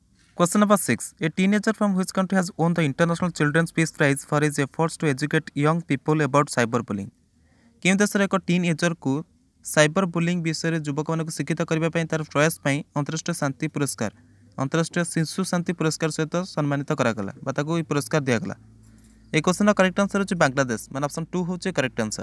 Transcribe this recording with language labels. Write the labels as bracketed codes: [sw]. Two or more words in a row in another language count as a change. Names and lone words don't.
[en] Question number 6. A teenager from which country has won the International Children's Peace Prize for his efforts to educate young people about cyberbullying? [or] କେଉଁ ଦେଶର ଏକ ଟିନ୍ ଏଜରକୁ ସାଇବର ବୁଲିଂ ବିଷୟରେ ଯୁବକମାନଙ୍କୁ ଶିକ୍ଷିତ କରିବା ପାଇଁ ତାର ପ୍ରୟାସ ପାଇଁ ଅନ୍ତରାଷ୍ଟ୍ରୀୟ ଶିଶୁ ଶାନ୍ତି ପୁରସ୍କାର ସହିତ ସମ୍ମାନିତ କରାଗଲା ବା ତାକୁ ଏହି ପୁରସ୍କାର ଦିଆଗଲା। এই କ୍ୱେଶ୍ଚନର [en] correct answer [or] ହେଉଛି ବାଂଲାଦେଶ, ମାନେ ଅପସନ୍ 2 ହେଉଛି [en] correct answer.